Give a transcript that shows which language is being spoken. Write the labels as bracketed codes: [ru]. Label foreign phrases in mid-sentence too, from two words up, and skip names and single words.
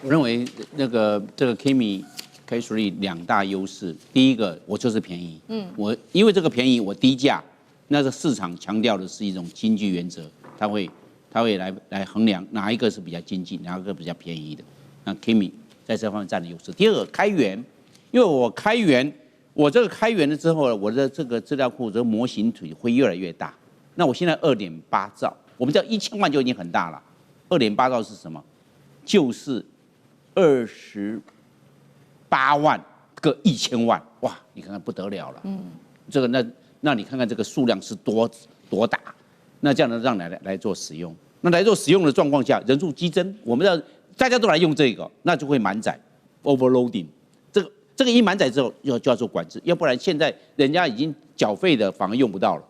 [zh] 我認為這個 Kimi K3 2大優勢，第一個我就是便宜，我因為這個便宜我低價，那個市場強調的是一種經濟原則，它會來衡量哪一個是比較經濟，哪一個比較便宜的。那 Kimi 在這方面佔了優勢。第二個開源，因為我這個開源了之後，我的這個資料庫這個模型體會越來越大。那我現在2.8兆，我們知道1000萬就已經很大了，2.8兆是什麼？就是28萬個1000萬，哇！你看看不得了了。这個那你看看這個數量是多大？那這樣呢，讓來做使用。那來做使用的狀況下，人數激增，我們要大家都來用這個，那就會滿載 overloading。這個一滿載之後，就要做管制，要不然現在人家已經繳費的反而用不到了。